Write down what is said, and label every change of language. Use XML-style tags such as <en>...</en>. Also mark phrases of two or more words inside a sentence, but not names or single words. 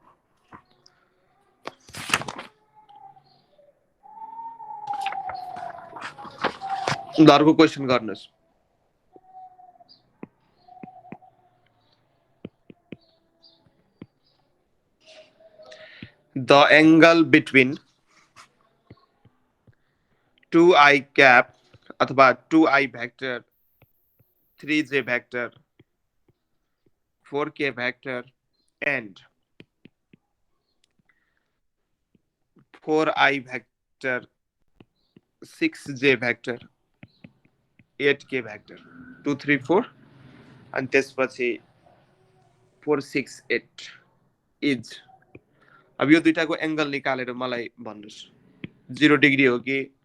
<ne>अर्को क्वेसन गर्नुहोस्।</ne> <en>the angle between 2i cap अथवा 2i vector, 3j vector, 4k vector and 4i vector, 6j vector, 8k vector,</en> <ne>2 3 4 अनि त्यसपछि 4 6 8 इज अब यो दुईटाको एंगल निकालेर मलाई भन्नुस् 0 डिग्री हो कि</ne>